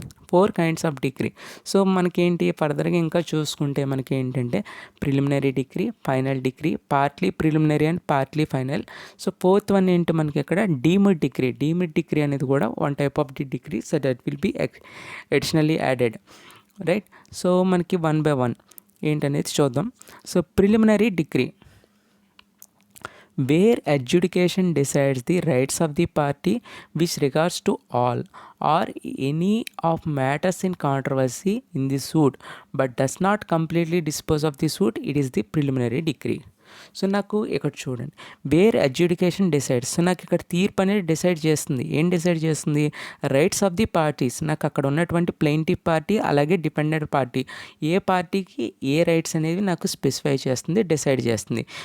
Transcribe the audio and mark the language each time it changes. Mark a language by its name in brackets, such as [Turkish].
[Telugu] 4 kinds of degree. So మనకేంటి, ఫర్దర్గా ఇంకా చూసుకుంటే మనకి ఏంటంటే, preliminary degree, final degree, partly preliminary and partly final. So 4th one ఏంటి, మనకి ఇక్కడ డీమ్డ్ డిగ్రీ. డీమ్డ్ డిగ్రీ అనేది కూడా one type of the degree. [English] So that will be additionally added, right. [Telugu] So మనకి 1 by 1 ఏంటనేది చూద్దాం. [English] So preliminary degree, where adjudication decides the rights of the party with regards to all or any of matters in controversy in the suit but does not completely dispose of the suit, it is the preliminary decree. [Telugu] So నాకు ఇక్కడ చూడండి, wear adjudication decides. So నాకు ఇక్కడ తీర్పు అనేది decide చేస్తుంది. ఏం decide చేస్తుంది, రైట్స్ ఆఫ్ ది పార్టీస్. నాకు అక్కడ ఉన్నటువంటి ప్లెయింటివ్ పార్టీ అలాగే డిపెండెంట్ పార్టీ, ఏ పార్టీకి ఏ రైట్స్ అనేవి నాకు స్పెసిఫై చేస్తుంది, డిసైడ్ చేస్తుంది.